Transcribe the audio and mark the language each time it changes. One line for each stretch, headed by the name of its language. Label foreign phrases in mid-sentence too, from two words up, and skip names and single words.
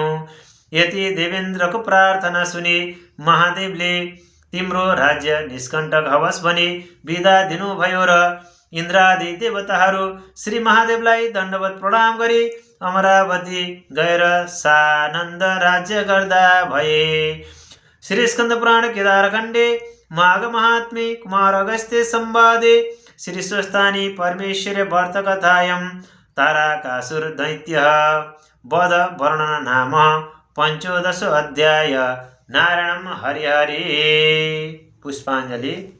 Nepali: यति देवेन्द्रको प्रार्थना सुनि महादेवले तिम्रो राज्य निष्कण्टक होस् भनी बिदा दिनुभयो र इन्द्रादि देवताहरू श्री महादेवलाई दण्डवत प्रणाम गरी अमरावती गएर सानन्द राज्य गर्दा भए।
Sanskrit: श्री स्कन्द पुराण केदारखण्डे माघ महात्म्ये कुमार अगस्त्य संवादे श्री स्वस्तानी परमेश्वर व्रत कथायां ताराकासुर दैत्य वध वर्णन नाम 15 अध्याय। नारायणं हरि हरि। पुष्पाञ्जलि।